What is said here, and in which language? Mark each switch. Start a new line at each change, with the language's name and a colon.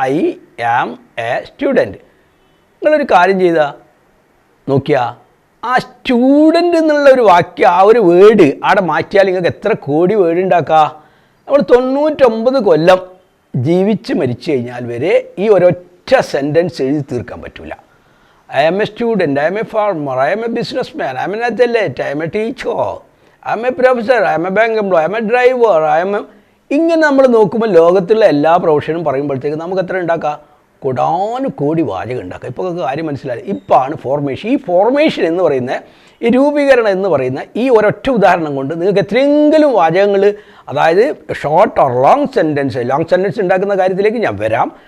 English: I am a student.
Malayalam: നിങ്ങളൊരു കാര്യം ചെയ്താൽ നോക്കിയാൽ ആ സ്റ്റുഡൻറ്റ് എന്നുള്ള ഒരു വാക്യം, ആ ഒരു വേർഡ് അവിടെ മാറ്റിയാൽ നിങ്ങൾക്ക് എത്ര കോടി വേർഡ് ഉണ്ടാക്കുക. നമ്മൾ 99 കൊല്ലം ജീവിച്ച് മരിച്ചു കഴിഞ്ഞാൽ വരെ ഈ ഒരൊറ്റ സെൻറ്റൻസ് എഴുതി തീർക്കാൻ പറ്റില്ല.
English: I am a student, I am a farmer, I am a businessman, I am an athlete, I am a teacher, I am a professor, I am a bank employee, I am a driver, I am a...
Malayalam: ഇങ്ങനെ നമ്മൾ നോക്കുമ്പോൾ ലോകത്തുള്ള എല്ലാ പ്രൊഫഷനും പറയുമ്പോഴത്തേക്ക് നമുക്ക് എത്ര ഉണ്ടാക്കാം? കോടാനുകോടി വാചകം ഉണ്ടാക്കാം. ഇപ്പോൾ കാര്യം മനസ്സിലായി. ഇപ്പോഴാണ് ഫോർമേഷൻ. ഈ ഫോർമേഷൻ എന്ന് പറയുന്ന, ഈ രൂപീകരണം എന്ന് പറയുന്ന ഈ ഒരൊറ്റ ഉദാഹരണം കൊണ്ട് നിങ്ങൾക്ക് എത്രയെങ്കിലും വാചകങ്ങൾ, അതായത്
English: short or long sentence
Malayalam: ഉണ്ടാക്കുന്ന കാര്യത്തിലേക്ക് ഞാൻ വരാം.